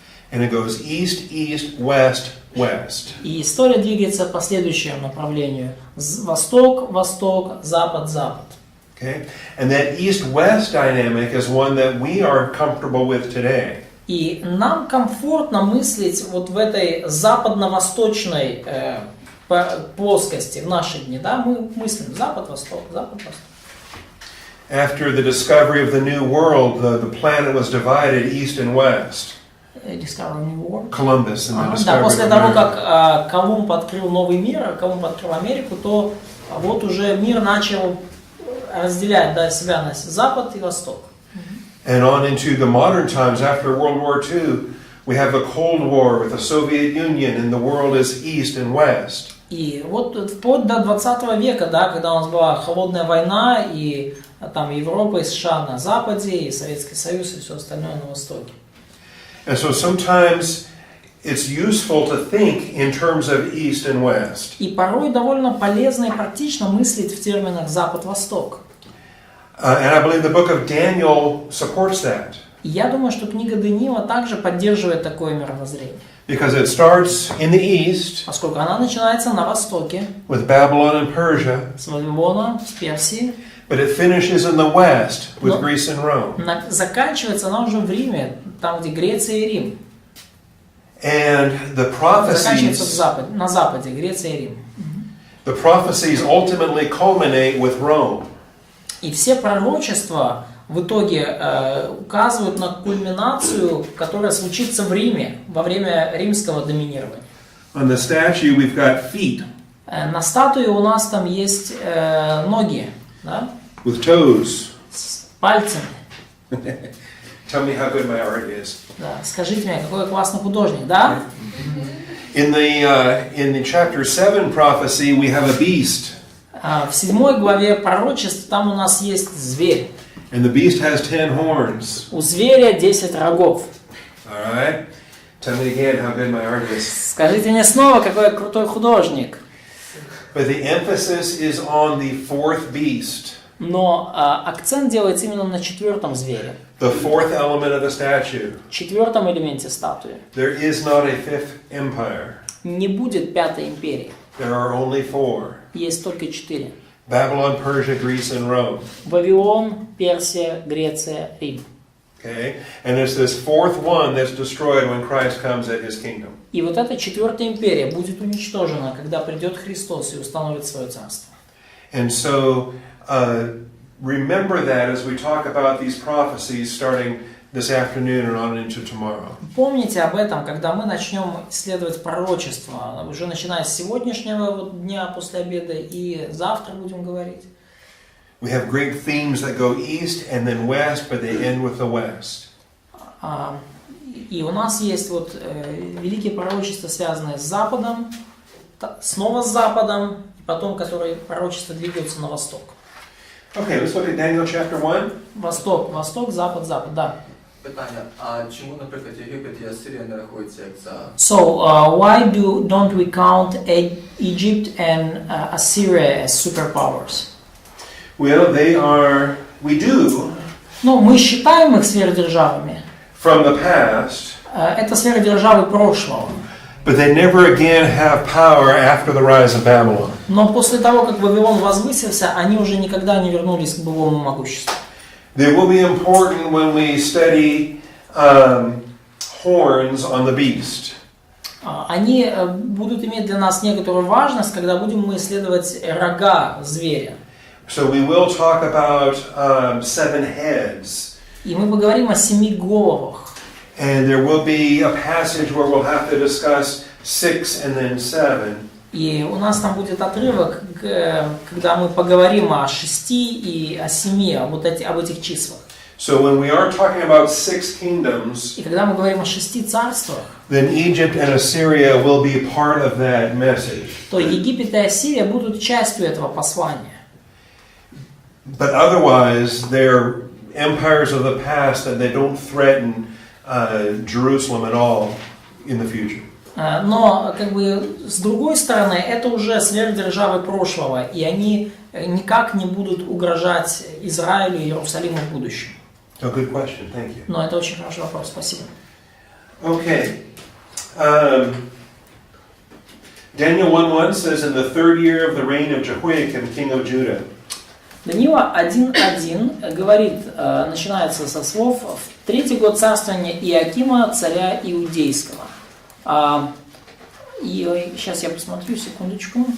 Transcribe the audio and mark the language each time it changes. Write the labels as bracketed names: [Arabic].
[English] And it goes east, east, west, west. [Russian] И история двигается по следующему направлению: восток, восток, запад, запад. [English] Okay? And that east-west dynamic is one that we are comfortable with today. [Russian] И нам комфортно мыслить вот в этой западно-восточной плоскости в наши дни, да, мы мыслим запад-восток, запад-восток. [English] After the discovery of the New World, the planet was divided east and west. Discovery New World. Columbus and the [Russian] Да, [English] discovery [Russian] после [English] of [Russian] того, [English] America. [Russian] как Колумб открыл новый мир, Колумб открыл Америку, то вот уже мир начал разделять, да, себя на запад и восток. [English] And on into the modern times, after World War II, we have the Cold War with the Soviet Union, and the world is east and west. [Russian] И вот вплоть до 20 века, да, когда у нас была холодная война, и там Европа и США на западе, и Советский Союз, и все остальное на востоке. [English] And so sometimes it's useful to think in terms of east and west. [Russian] И порой довольно полезно и практично мыслить в терминах запад-восток. [English] And I believe the book of Daniel supports that. [Russian] И я думаю, что книга Даниила также поддерживает такое мировоззрение. [English] Because it starts in the east [Russian] Поскольку она начинается на востоке, [English] with Babylon and Persia, [Russian] с Вавилона, с Персии, [English] but it finishes in the west with No. Greece and Rome. [Russian] заканчивается она уже в Риме, там, где Греция и Рим. [English] And the [Russian] Заканчивается [English] prophecies, [Russian] на западе, Греция и Рим. [English] the prophecies ultimately culminate with Rome. [Russian] И все пророчества в итоге указывают на кульминацию, которая случится в Риме во время римского доминирования. [English] On the statue, we've got feet [Russian] На статуе у нас там есть ноги, да, [English] with toes. [Russian] с пальцами. [English] Tell me how good my art is. [Russian] Да. Скажите мне, какой классный художник, да? [English] In the chapter 7 prophecy, we have a beast. [Russian] В 7 главе пророчеств там у нас есть зверь. [English] And the beast has 10 horns. [Russian] У зверя 10 рогов. [English] All right? Tell me again how good my art is. [Russian] Скажите мне снова, какой я крутой художник. [English] But the emphasis is on the fourth beast, [Russian] Но акцент делается именно на 4 звере, [English] the fourth element of the statue. [Russian] 4 элементе статуи. [English] There is not a fifth empire. [Russian] Не будет 5-й империи. [English] There are only 4. [Russian] Есть только 4. [English] Babylon, Persia, Greece, and Rome. [Russian] Вавилон, Персия, Греция, Рим. [English] Okay? And it's this fourth one that's destroyed when Christ comes at his kingdom. [Russian] И вот эта 4-я империя будет уничтожена, когда придет Христос и установит свое царство. [English] And so, remember that as we talk about these prophecies starting this afternoon and on into tomorrow. [Russian] Помните об этом, когда мы начнем исследовать пророчество, уже начиная с сегодняшнего дня после обеда и завтра будем говорить. [English] We have great themes that go east and then west, but they end with the west. [Russian] И у нас есть вот великие пророчества, связанные с Западом, снова с Западом, и потом, которые пророчества двигаются на восток. [English] Okay, let's look at Daniel chapter 1. [Russian] Восток, восток, запад, запад, да. [Ukrainian] Питання, а чому, наприклад, Єгипет і Асирія не рахуються як за... [English] So, why don't we count Egypt and Assyria as superpowers? Well, we do, [Russian] Но мы считаем их сверхдержавами. [English] from the past, [Russian] Это сверхдержавы прошлого. [English] but they never again have power after the rise of Babylon. [Russian] Но после того, как Вавилон возвысился, они уже никогда не вернулись к былому могуществу. [English] They will be important when we study horns on the beast. [Russian] Они будут иметь для нас некоторую важность, когда будем мы исследовать рога зверя. [English] So we will talk about 7 heads. [Russian] И мы поговорим о 7 головах. [English] And there will be a passage where we'll have to discuss 6 and then 7. [Russian] И у нас там будет отрывок, когда мы поговорим о 6 и о 7, об этих числах. [English] So when we are talking about 6 kingdoms, [Russian] И когда мы говорим о 6 царствах, [English] then Egypt and Assyria will be part of that message. [Russian] то Египет и Ассирия будут частью этого послания. [English] But otherwise, they're empires of the past and they don't threaten Jerusalem at all in the future. [Russian] Но, как бы, с другой стороны, это уже сверхдержавы прошлого, и они никак не будут угрожать Израилю и Иерусалиму в будущем. [English] Oh, good question. Thank you. [Russian] Но это очень хороший вопрос, спасибо. [English] Okay. Daniel 1:1 says, in the 3rd year of the reign of Jehoiakim, king of Judah. [Russian] Даниила 1:1 говорит, начинается со слов «В 3-й год царствования Иоакима, царя Иудейского». И сейчас я посмотрю, секундочку.